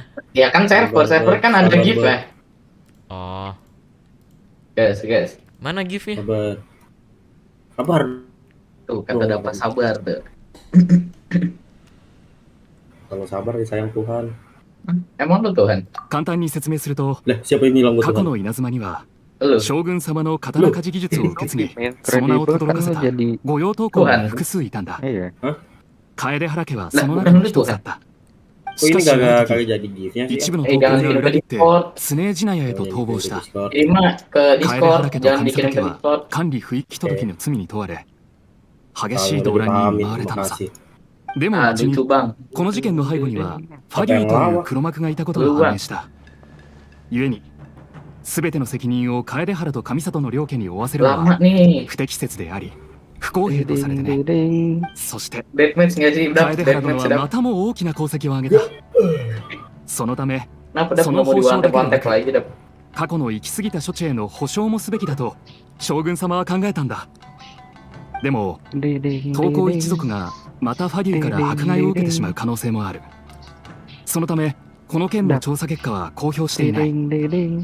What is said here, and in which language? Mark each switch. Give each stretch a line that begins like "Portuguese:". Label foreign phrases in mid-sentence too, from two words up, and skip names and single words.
Indonesian: Ya kan server kan ada Sabar, gift Bert. ya. Oh, Guys. Mana giftnya? Sabar. Sabar. Tuh kata dapat sabar tuh. Kalau sabar disayang Tuhan. Emang lu Tuhan?
Japanese: 簡単に説明すると、
Indonesian: Lah, siapa yang bilang gue
Japanese: 過去
Indonesian: Tuhan?
Japanese: の稲妻には
Indonesian: Lu.
Japanese: 将軍様の刀鍛冶技術を受け継ぎ、
Indonesian: Main
Japanese: その名を
Indonesian: kredibel
Japanese: 轟か
Indonesian: kan
Japanese: せ
Indonesian: lu
Japanese: た
Indonesian: jadi
Japanese: 御用刀工が複数いたんだ。
Indonesian: iya
Japanese: 楓原家はその中の一つだった。
Indonesian: Kok
Japanese: し
Indonesian: ini
Japanese: かしある
Indonesian: kagak
Japanese: 時
Indonesian: jadi giftnya sih?
Japanese: 一部の
Indonesian: Eh
Japanese: 刀工
Indonesian: jangan
Japanese: が
Indonesian: kirim
Japanese: 裏
Indonesian: ke
Japanese: 切って
Indonesian: Discord.
Japanese: スネージナヤへと
Indonesian: Jangan
Japanese: 逃亡
Indonesian: kirim
Japanese: し
Indonesian: ke
Japanese: た。
Indonesian: Discord. Terima ke
Japanese: 楓原
Indonesian: Discord,
Japanese: 家と
Indonesian: jangan
Japanese: 神
Indonesian: dikirim
Japanese: 様家
Indonesian: ke
Japanese: は
Indonesian: Discord.
Japanese: 管理不一致届の罪に問われ、激
Indonesian: Kalau
Japanese: しい
Indonesian: udah
Japanese: 動乱に見
Indonesian: dipahamin,
Japanese: 舞われたの
Indonesian: terima
Japanese: さ。
Indonesian: kasih.
Japanese: でも
Indonesian: Ah,
Japanese: 後に
Indonesian: lucu bang.
Japanese: この事件の背後にはファデューという黒幕がいたことが判明した。故に全ての責任を楓原と上里の両家に負わせるの
Indonesian: Lama
Japanese: は
Indonesian: nih.
Japanese: 不適切であり不公平とされてね。 ding そして
Indonesian: Deathmatch nggak sih? Udah,
Japanese: 楓原殿
Indonesian: deathmatch
Japanese: は
Indonesian: udah.
Japanese: またも大きな功績を挙げた。そのため
Indonesian: Kenapa udah
Japanese: そ
Indonesian: nggak
Japanese: の
Indonesian: mau
Japanese: 報奨だけではな
Indonesian: diwantek
Japanese: く
Indonesian: lagi dah?
Japanese: 過去の行き過ぎた処置への保証もすべきだと将軍様は考えたんだ。でも ding 東光一族がまたファデューから迫害を受けてしまう可能性もある。そのためこの件の調査結果は公表していない。 ding